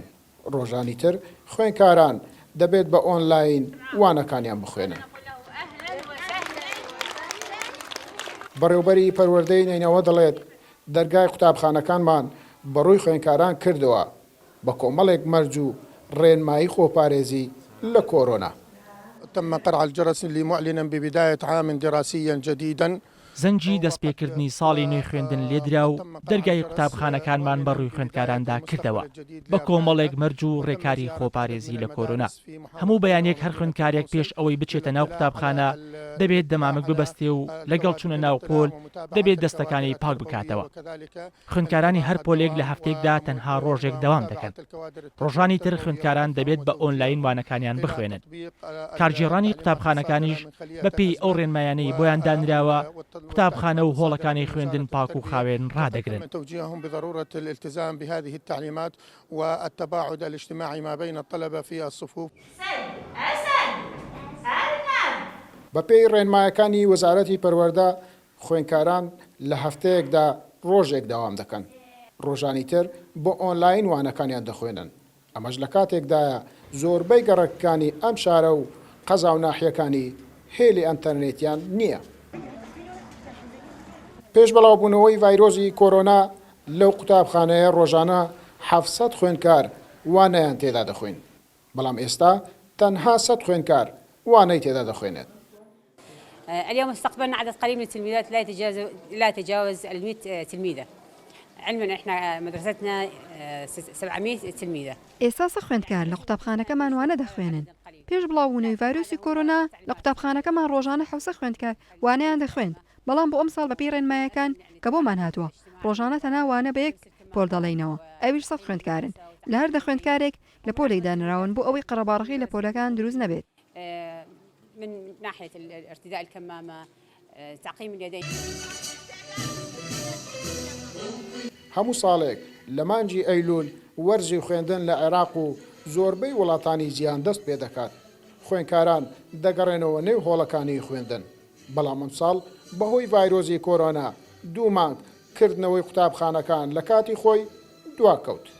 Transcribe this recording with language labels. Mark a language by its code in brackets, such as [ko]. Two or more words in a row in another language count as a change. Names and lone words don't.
[ckb] ڕۆژانی تر خوێندکاران دەبێت بە ئۆنلاین وانەکانیان بخوێنن. بەڕێوەبەری پەروەردەی نینەوە دەڵێت دەرگای قوتابخانەکانمان بەڕووی خوێندکاران کردەوە بە کۆمەڵێک مەرج و ڕێنمایی خۆپارێزی لە کۆرۆنا. [ar] تم قرع الجرس لمعلنا ببداية عام دراسي جديد. [ckb] زەنجی دەستپێکردنی ساڵی نوێی خوێندن لێدرا و دەرگای قوتابخانەکانمان بەڕووی خوێندکاراندا کردەوە بە کۆمەڵێک مەرج و ڕێکاری خۆپارێزی لە کۆرۆنا. هەموو بەیانێک هەر خوێندکارێک پێش ئەوەی بچێتە ناو قوتابخانە دەبێت دەمامک ببەستێ و لەگەڵ چوونە ناو پۆل دەبێت دەستەکانی پاک بکاتەوە. خوێندکارانی هەر پۆلێک لە هەفتەیەکدا تەنها ڕۆژێک دەوام دەکەن. ڕۆژانی تر خوێندکاران دەبێت بە ئۆنلاین وانەکانیان بخوێنن. کارگێڕانی قوتابخانەکانیش بەپێی ئەو ڕێنمایانەی بۆیان دانراوە قوتابخانە و هۆڵەکانی خوێندن پاک و خاوێن ڕادەگرن. [ar] توجيههم بضرورة الالتزام بهذه التعليمات والتباعد الاجتماعي ما بين الطلبة في الصفوف. [ckb] بەپێی ڕێنمایەکانی وەزارەتی پەروەردە خوێندکاران لە هەفتەیەکدا ڕۆژێک داوام دەکەن. ڕۆژانی تر بۆ ئۆنلاین وانەکانیان دەخوێنن. ئەمەش لە کاتێکدایە زۆربەی گەڕەکەکانی ئەم شارە و قەزا و ناحیەکانی هێلی ئەنتەرنێتیان نییە. پێش بەڵاوبوونەوەی ڤایرۆزی کۆرۆنا لەو قوتابخانەیە ڕۆژانە 700 خوێندکار وانەیان تێدا دەخوێن. بەڵام ئێستا تەنها 100 خوێندکار وانەی تێدا دەخوێنێت. [ar] اليوم استقبلنا عدد قليل من التلميذات لا يتجاوز 100 تلميذة. علما احنا مدرستنا 700 تلميذة. [ckb] ئێستا سە خوێندکار لە قوتابخانەکەمان وانە دەخوێنن. پێش بڵاوبوونەوەی ڤایرۆسی کۆرۆنا لە قوتابخانەکەمان ڕۆژانە 700 خوێندکار وانەیان دەخوێن. بەڵام بۆ ئەم ساڵ بەپێی ڕێنمایەکان کە بۆمان هاتووە ڕۆژانە تەنها وانە بە یەک پۆل دەڵێنەوە. ئەویش 100 خوێندکارن. لە هەر دە خوێندکارێک لە پۆلێک دانراون بۆ ئەوەی قەرەباڕقی لە پۆلەکان دروست نەبێت. [ar] من ناحية ارتداء الكمامة، تعقيم اليدين. [ckb] هەموو ساڵێک لە مانجی ئەیلول وەرزی خوێندن لە عێراق و زۆربەی وڵاتانی جیهان دەست پێ دەکات. خوێندکاران دەگەڕێنەوە نێو هۆڵەکانی خوێندن. بەڵام ئەم ساڵ بەهۆی ڤایرۆزی کۆرۆنا 2 مانگ کردنەوەی قوتابخانەکان لە کاتی خۆی دواکەوت.